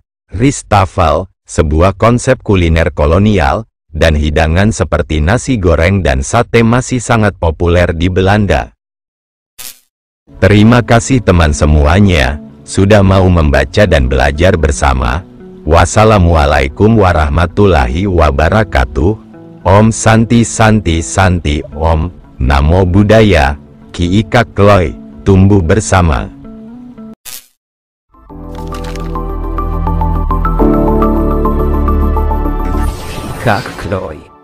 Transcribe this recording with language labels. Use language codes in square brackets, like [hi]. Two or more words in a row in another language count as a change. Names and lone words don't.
[id] Rijsttafel, sebuah konsep kuliner kolonial, dan hidangan seperti nasi goreng dan sate masih sangat populer di Belanda. Terima kasih teman semuanya, sudah mau membaca dan belajar bersama. [ar] والسلام عليكم ورحمة الله وبركاته. [sa] ॐ शान्तिः शान्तिः शान्तिः ॐ, [pi] Namo Buddhaya. [id] Ki Kak Kloy, tumbuh bersama. Kak Kloy.